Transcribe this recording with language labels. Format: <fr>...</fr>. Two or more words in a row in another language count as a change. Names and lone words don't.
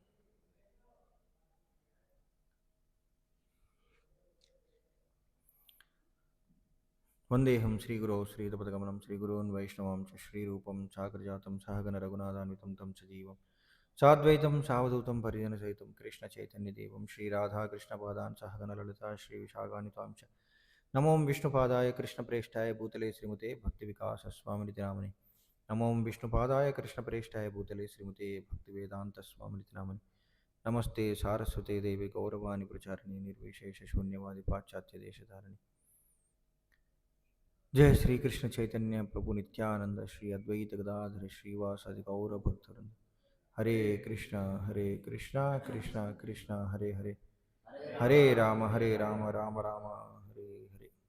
<sa>వందేహం శ్రీగురో శ్రీయుతపదగమనం శ్రీగురోన్ వైష్ణవం చ శ్రీరూపం చాకరజాతం సహగణ రఘునాథాన్వితం తం సజీవం సాద్వైతం సావధూతం పరిజన సహితం కృష్ణ చైతన్యదేవం శ్రీరాధాకృష్ణపాదాన్ సహగణ లలితా శ్రీ విశాఖాన్వితాం చ నమో విష్ణుపాదాయ కృష్ణప్రేష్ఠాయ భూతలే శ్రీమతే భక్తి వికాస స్వామినితి నామని. నమో విష్ణుపాదాయ కృష్ణప్రేష్ఠాయ భూతలే శ్రీమతే భక్తి వేదాంత స్వామినితి నామని. నమస్తే సారస్వతే దేవి గౌరవాణి ప్రచారిణి నిర్విశేష శూన్యవాది పాశ్చాత్య దేశధారిణి. जय श्री कृष्ण चैतन्य प्रभु नित्यानंद श्री अद्वैत गदाधर श्रीवासादि गौर भक्तवृंद. हरे कृष्णा कृष्णा कृष्णा हरे हरे హరే రామ రామ రామ హరే హరే.</sa>